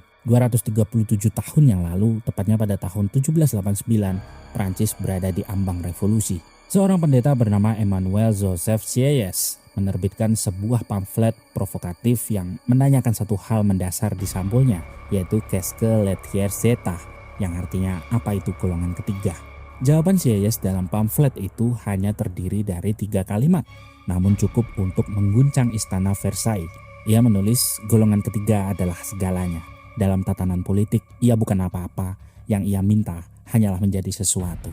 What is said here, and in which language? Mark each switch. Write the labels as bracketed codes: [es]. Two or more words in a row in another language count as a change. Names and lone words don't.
[id] 237 tahun yang lalu, tepatnya pada tahun 1789, Prancis berada di ambang revolusi. Seorang pendeta bernama Emmanuel Joseph Sieyès menerbitkan sebuah pamflet provokatif yang menanyakan satu hal mendasar di sampulnya, yaitu [fr] Qu'est-ce que le tiers état, [id] yang artinya apa itu golongan ketiga. Jawaban Sieyès dalam pamflet itu hanya terdiri dari 3 kalimat. Namun cukup untuk mengguncang istana Versailles. Ia menulis golongan ketiga adalah segalanya. Dalam tatanan politik, ia bukan apa-apa, yang ia minta hanyalah menjadi sesuatu.